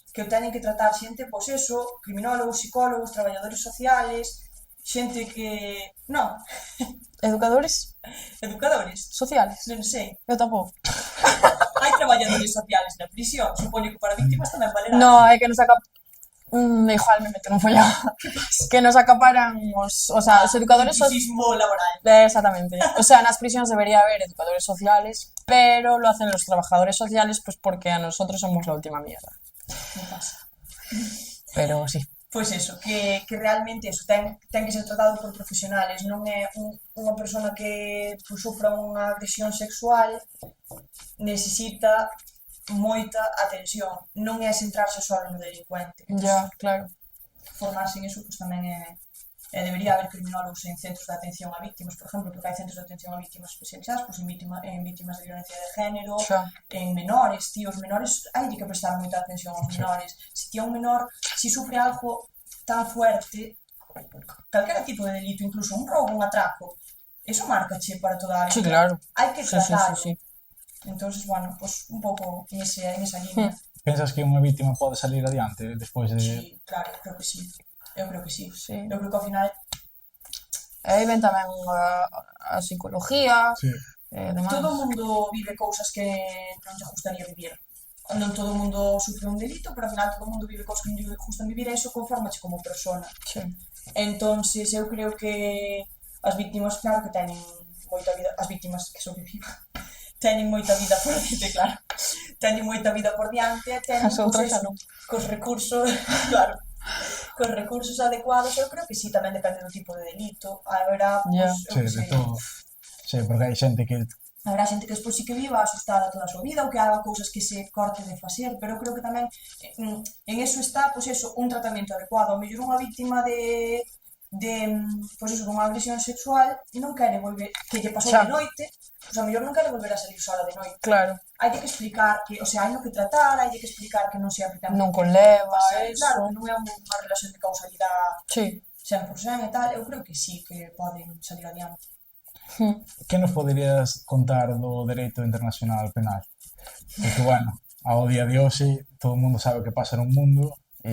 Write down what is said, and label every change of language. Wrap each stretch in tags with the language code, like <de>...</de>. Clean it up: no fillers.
<gl>que o teñen que tratar xente, pois eso, criminólogos, psicólogos, traballadores sociales, xente que... Non, Educadores educadores, sociales? non sei. Eu tampouco. Hai traballadores sociales na prisión, supoño que para víctimas tamén valerá. No, é que nos igual me meto nun follón. Que nos acaparan os educadores sociales. Sismo laboral. Exactamente.</gl> <es>O sea,</es> <gl>nas prisións debería haber</gl> <es>educadores sociales, pero lo hacen los trabajadores sociales pues porque a nosotros somos la última mierda.</es> <gl>Non pasa. Pero sí. Pois eso, que realmente eso ten que ser tratado por profesionales, non é unha persona que sufra unha agresión sexual necesita moita atención, non é centrarse só no delincuente. Ya, claro. Formarse en eso, pues tamén debería haber criminólogos en centros de atención a víctimas, por exemplo, porque hai centros de atención a víctimas especializadas, pues en víctimas de violencia de género, Xa. en menores, tío, os menores hai que prestar moita atención aos menores. Se ti un menor, si sufre algo tan fuerte, calquera tipo de delito, incluso un roubo, un atraco, eso marcache para toda a vida. Sí, claro. Hai que Sí, sí, tratarlo. sí, sí. Entonces, bueno, pues un pouco en esa línea. Pensas que unha víctima pode salir adiante despois de... Sí, claro, creo que sí. Eu creo que sí. Sí. Eu creo que ao final E aí ven tamén a psicología, Sí. demais. todo o mundo vive cousas que non lle gustaría vivir. Non todo o mundo sufre un delito, pero ao final todo o mundo vive cousas que non lle gustan vivir e iso conformache como persona. Sí. Entonces, eu creo que as víctimas, claro que teñen moita vida, as víctimas que sobreviven, teñen moita vida por diante, claro. Teñen moita vida por diante, teñen As outras xa non. cos recursos, claro, cos recursos adecuados, eu creo que sí, tamén depende do tipo de delito. Haberá, Ya. pues, eu Sí, que de sei, todo. Sí, porque hai xente que... habrá xente que despois sí que viva asustada toda a súa vida ou que haga cousas que se corte de facer, pero eu creo que tamén en eso está, pois eso, un tratamento adecuado. A mellor unha víctima pois eso, dunha agresión sexual non quere volver, que lle pasou Xa. de noite, pois a mellor non quere volver a salir sola de noite. Claro. Hai que explicar que, o sea, hai no que tratar, hai que explicar que non sempre ten Non por que conleva pasar, eso. claro, que non é unha relación de causalidade Sí. 100% e tal, eu creo que sí, que poden salir adiante. Que nos poderías contar do dereito internacional penal? Porque, bueno, ao día de hoxe todo o mundo sabe o que pasa no mundo e</gl>